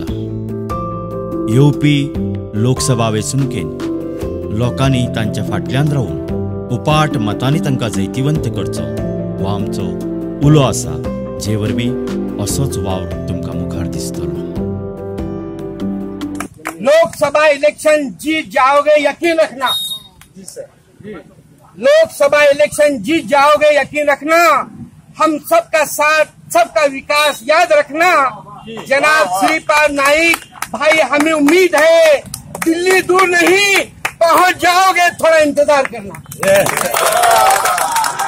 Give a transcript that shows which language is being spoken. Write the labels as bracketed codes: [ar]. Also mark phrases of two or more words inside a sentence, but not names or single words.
[kok] येवपी लोकसभा वेंचणुकेन लोकांनी तांच्या फाटल्यान रावून उपाट मतांनी तांकां जैतिवंत करचो हो आमचो उलो आसा, जे वरवीं असोच वावर तुमकां मुखार दिसतलो. [hi] लोकसभा इलेक्शन जीत जाओगे यकीन रखना. लोकसभा इलेक्शन जीत जाओगे यकीन रखना. हम सबका साथ, सबका विकास याद रखना. जनाब श्रीपाद नाइक भाई, हमें उम्मीद है दिल्ली दूर नहीं, पहुंच जाओगे, थोड़ा इंतजार करना.